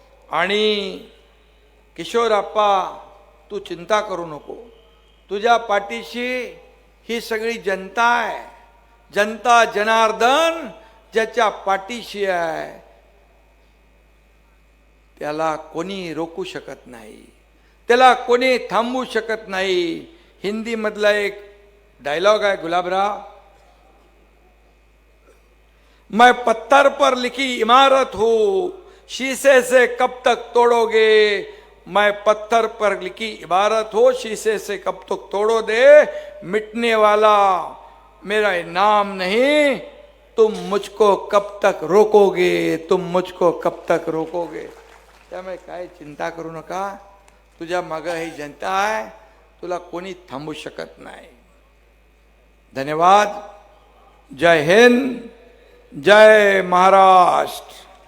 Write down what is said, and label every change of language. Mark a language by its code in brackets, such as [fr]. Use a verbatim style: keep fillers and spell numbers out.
[mr] आणि किशोर आप्पा, तू चिंता करू नको, तुझ्या पाठीशी ही सगळी जनता आहे. जनता जनार्दन ज्याच्या पाठीशी आहे त्याला कोणी रोखू शकत नाही, त्याला कोणी थांबवू शकत नाही. हिंदीमधला एक डायलॉग आहे [hi] गुलाबराव, मैं पत्थर पर लिखी इमारत हूं, शीशे से कब तक तोड़ोगे. मैं पत्थर पर लिखी इमारत हो, शीशे से कब तक तोड़ो दे, मिटने वाला मेरा नाम नहीं, तुम मुझको कब तक रोकोगे, तुम मुझको कब तक रोकोगे. [mr] त्यामुळे काय चिंता करू नका, तुझ्या मागं ही जनता आहे, तुला कोणी थांबू शकत नाही. धन्यवाद. जय हिंद, जय महाराष्ट्र.